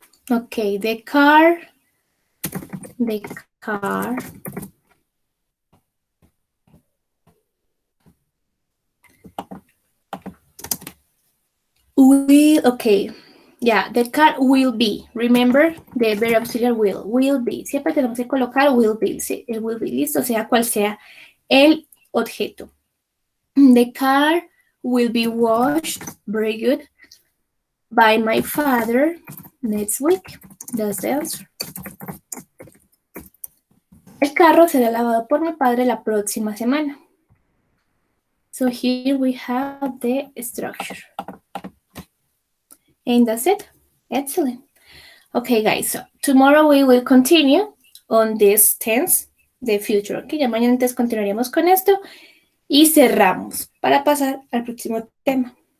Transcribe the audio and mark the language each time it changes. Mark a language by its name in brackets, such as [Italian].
[English] Okay, the car will, okay, yeah, the car will be, remember, the verb auxiliary will be, [Spanish] siempre tenemos que colocar will be, ¿sí? El will be, listo, sea cual sea el objeto. [English] The car will be washed, very good, by my father next week. That's the answer. [Spanish] El carro será lavado por mi padre la próxima semana. [English] So here we have the structure. And that's it. Excellent. Okay, guys, so tomorrow we will continue on this tense, the future. [Spanish] Okay, ya mañana entonces continuaremos con esto y cerramos para pasar al próximo tema.